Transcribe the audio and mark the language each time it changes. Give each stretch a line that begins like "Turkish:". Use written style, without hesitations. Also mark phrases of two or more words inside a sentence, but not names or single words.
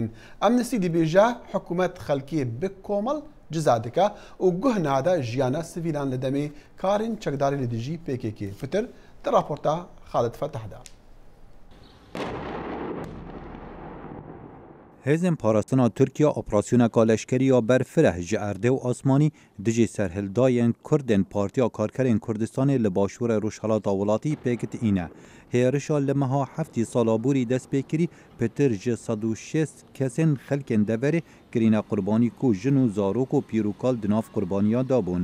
Kurdish: ئەمنستی دەبێژە حکوومەت خەڵکی بکۆمەڵ جزا دکە و گوه نادا ژیانە سڤیلان لە دەمێ کارن چەکداری لە دژی PKK فتر در راپۆرتا خالد فتحدا. هێزن پاراستنا تورکیا ئۆپراسیۆنێکا لەشکرییا بەرفرە ji erdê û asmanî dijî serhildayên Kurdên Partiya Karkerên Kurdistanê li başûrê Rojhilatê Welatî pêketîne. Hêrişa li meha heftî salaborî dest pê kirî pitir ji 106 kesên xelkên deverê kirîne qurbanî ku jin û zarok û pîrokal di nav qurbaniya dabûn.